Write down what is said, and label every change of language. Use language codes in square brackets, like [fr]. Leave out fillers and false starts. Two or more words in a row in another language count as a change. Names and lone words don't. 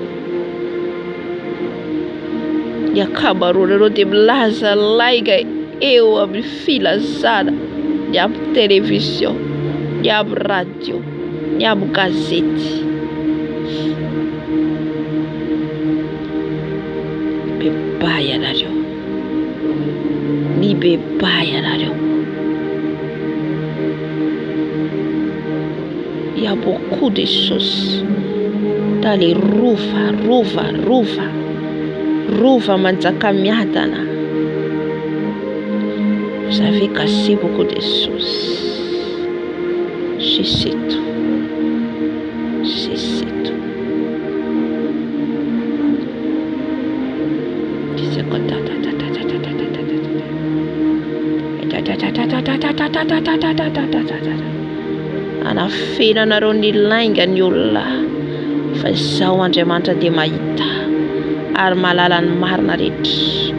[mg] Ny akamaroanareo dia milaza laiga eo amin'ny filazana, ny amin'ny télévision, ny amin'ny radio, ny amin'ny gazety. Mibebay ianareo. Mibebay ianareo. [fr] Il y a beaucoup de choses dans les rova manjakamiadana. Vous avez cassé beaucoup de choses. Je sais tout. Je sais tout. [mg] Anafiranareo ny lainga ny olona fa izao Andriamanitra dia mahita ary mahalala ny marina rehetra.